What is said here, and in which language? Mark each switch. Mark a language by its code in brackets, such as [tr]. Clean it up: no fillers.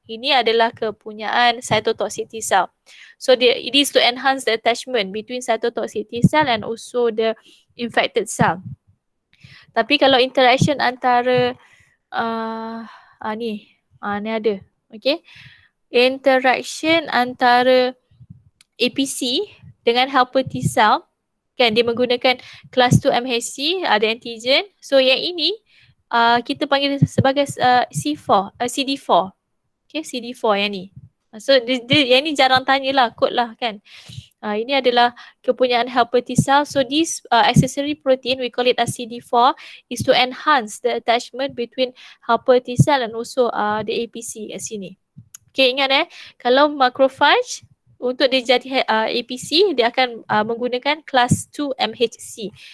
[ms] Ini adalah kepunyaan cytotoxic T cell. [en] So it is to enhance the attachment between cytotoxic T cell and also the infected cell. [ms] Tapi kalau interaction antara ni ada. Okay. Interaction antara APC dengan helper T cell, kan, dia menggunakan class 2 MHC, ada antigen. So yang ini kita panggil sebagai CD4. Okay, CD4 yang ni. So yang ni jarang tanyalah, kod lah kan. Ini adalah kepunyaan helper T cell. [en] So this accessory protein, we call it as CD4, is to enhance the attachment between helper T cell and also the APC [ms] kat sini. Okay, ingat kalau macrophage, untuk dia jadi APC, dia akan menggunakan class 2 MHC.